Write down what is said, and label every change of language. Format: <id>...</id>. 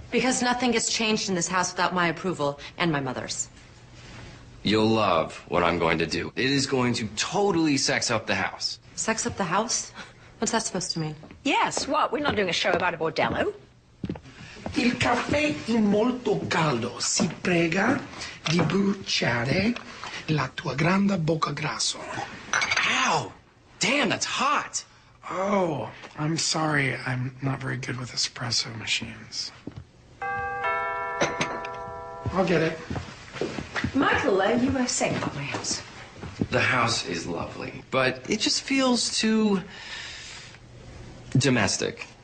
<en>Because nothing gets changed in this house without my approval and my mother's. You'll love what I'm going to do. It is going to totally sex up the house. Sex up the house? What's that supposed to mean? Yes, what? We're not doing a show about a bordello.</en> <it>Il caffè è molto caldo. Si prega di bruciare la tua grande bocca grasso.</it> <en>Ow! Damn, that's hot! Oh, I'm sorry. I'm not very good with espresso machines. I'll get it. Michael, you were saying about my house. The house is lovely, but it just feels too domestic.</en>